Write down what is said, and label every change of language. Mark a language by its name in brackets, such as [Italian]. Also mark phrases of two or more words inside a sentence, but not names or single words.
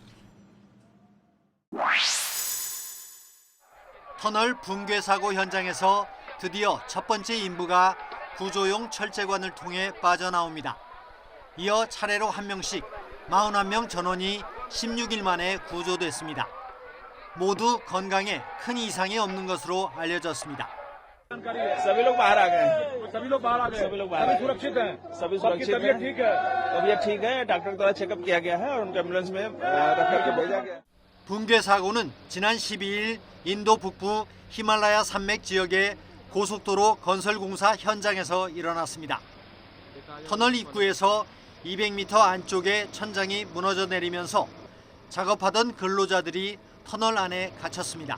[Korean] 터널 붕괴 사고 현장에서 드디어 첫 번째 인부가 구조용 철제관을 통해 빠져나옵니다. 이어 차례로 한 명씩 41명 전원이 16일 만에 구조됐습니다. 모두 건강에 큰 이상이 없는 것으로 알려졌습니다. [Hindi] सभी लोग बाहर आ गए सभी लोग सुरक्षित हैं सभी सुरक्षित हैं तबीयत ठीक है डॉक्टर द्वारा चेकअप किया गया है और उनको एम्बुलेंस में रख करके भेजा गया [Korean] 붕괴 사고는 지난 12일 인도 북부 히말라야 산맥 지역의 고속도로 건설 공사 현장에서 일어났습니다. 터널 입구에서 200m 안쪽에 천장이 무너져 내리면서 작업하던 근로자들이 터널 안에 갇혔습니다.